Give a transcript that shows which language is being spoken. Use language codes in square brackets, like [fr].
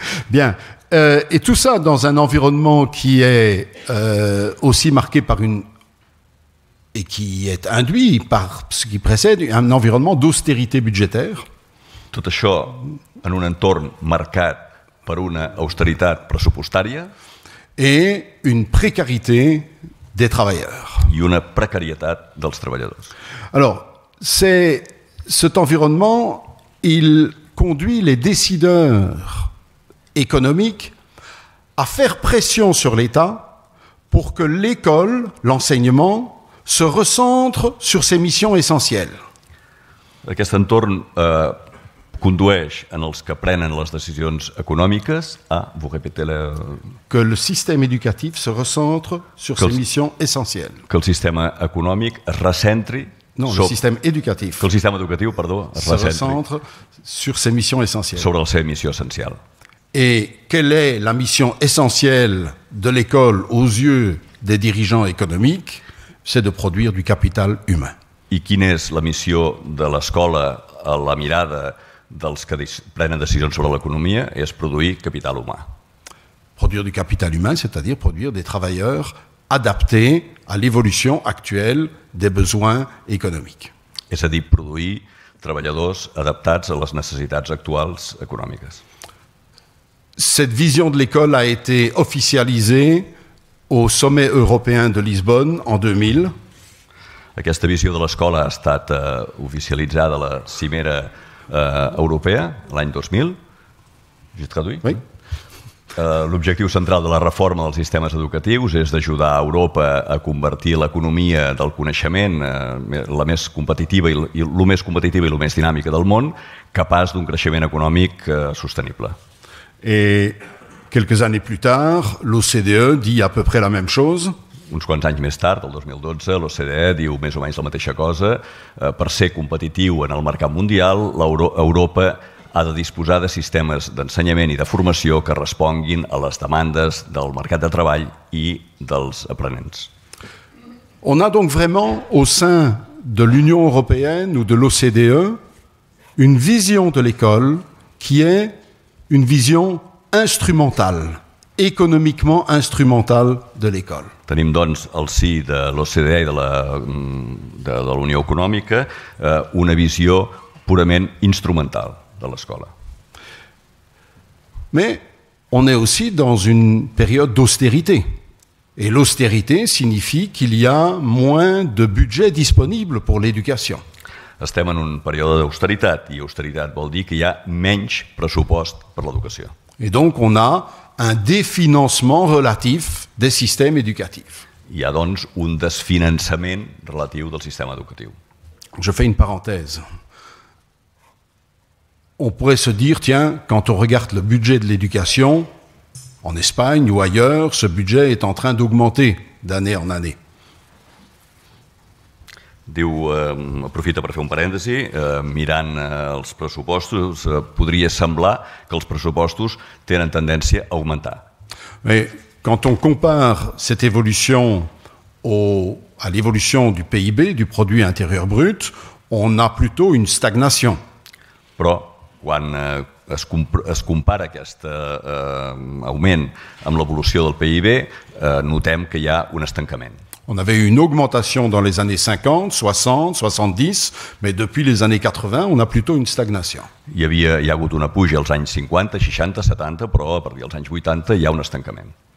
[fr] Bien. Et tout ça dans un environnement qui est aussi marqué par et qui est induit par ce qui précède un environnement d'austérité budgétaire. [ca] Tot això en un entorn marcat per una austeritat pressupostària [fr] et une précarité des travailleurs. [ca] I una precarietat dels treballadors. [fr] Alors, cet environnement, il conduit les décideurs économiques à faire pression sur l'État pour que l'école, l'enseignement, se recentre sur ses missions essentielles. [ca] Aquest entorn condueix en els que prenen les decisions econòmiques a, [fr] vous répétez que le système éducatif se recentre sur ses missions essentielles. [ca] Que el sistema econòmic es recentri... [fr] Non, le système éducatif. [ca] Que el sistema educatiu, perdó, es [fr] recentre sur ses missions essentielles. [ca] Sobre la seva missió essencial. [fr] Et quelle est la mission essentielle de l'école aux yeux des dirigeants économiques? C'est de produire du capital humain. [ca] I quina és la missió de l'escola a la mirada dels que prenen decisions sobre l'economia? És produir capital humà. [fr] Produire du capital humain, c'est-à-dire produire des travailleurs adaptés à l'évolution actuelle des besoins économiques. [ca] És a dir, produir treballadors adaptats a les necessitats actuals econòmiques. [fr] Cette vision de l'école a été officialisée au sommet européen de Lisbonne en 2000. [ca] Aquesta visió de l'escola ha estat oficialitzada a la cimera europea l'any 2000. [fr] J'ai traduit? Oui. [ca] L'objectiu central de la reforma dels sistemes educatius és d'ajudar a Europa a convertir l'economia del coneixement la més competitiva i el més competitiva i el més dinàmica del món, capaç d'un creixement econòmic sostenible. [fr] Et quelques années plus tard, l'OCDE dit à peu près la même chose. [ca] Uns quants anys més tard, el 2012, l'OCDE diu més o menys la mateixa cosa. Per ser competitiu en el mercat mundial, Europa ha de disposar de sistemes d'ensenyament i de formació que responguin a les demandes del mercat de treball i dels aprenents. [fr] On a donc vraiment, au sein de l'Union européenne ou de l'OCDE, une vision de l'école qui est une vision instrumentale, économiquement instrumentale de l'école. [ca] Tenim, doncs, al si de l'OCDE i de la Unió Econòmica una visió purament instrumental de l'escola. [fr] Mais on est aussi dans une période d'austérité. Et l'austérité signifie qu'il y a moins de budget disponible pour l'éducation. [ca] Estem en un període d'austeritat, i austeritat vol dir que hi ha menys pressupost per l'educació. [fr] Et donc on a un définancement relatif des systèmes éducatifs. [ca] Hi ha, doncs, un desfinançament relatiu del sistema educatiu. [fr] Je fais une parenthèse. On pourrait se dire, tiens, quand on regarde le budget de l'éducation, en Espagne ou ailleurs, ce budget est en train d'augmenter d'année en année. [ca] Diu, aprofita per fer un parèntesi, mirant els pressupostos, podria semblar que els pressupostos tenen tendència a augmentar. [fr] Mais quand on compare cette évolution à l'évolution du PIB, du produit intérieur brut, on a plutôt une stagnation. [ca] Però quan es compara aquest augment amb l'evolució del PIB, notem que hi ha un estancament. [fr] On avait eu une augmentation dans les années 50, 60, 70, mais depuis les années 80, on a plutôt une stagnation. [ca] Hi ha hagut una puja als anys 50, 60, 70, però a partir dels anys 80 hi ha un estancament.